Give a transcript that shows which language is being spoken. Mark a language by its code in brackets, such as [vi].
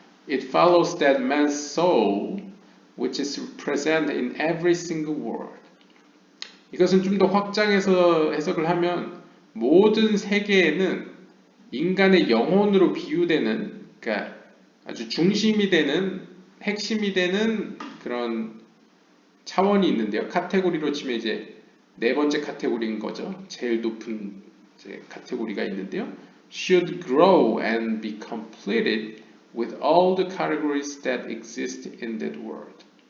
[en] It follows that man's soul, which is present in every single world. [ko] 이것은 좀 더 확장해서 해석을 하면 모든 세계에는 인간의 영혼으로 비유되는, 그러니까 아주 중심이 되는, 핵심이 되는 그런 차원이 있는데요. 카테고리로 치면 이제 네 번째 카테고리인 거죠. 제일 높은 이제 카테고리가 있는데요. [en] Should grow and be completed with all the categories that exist in that world.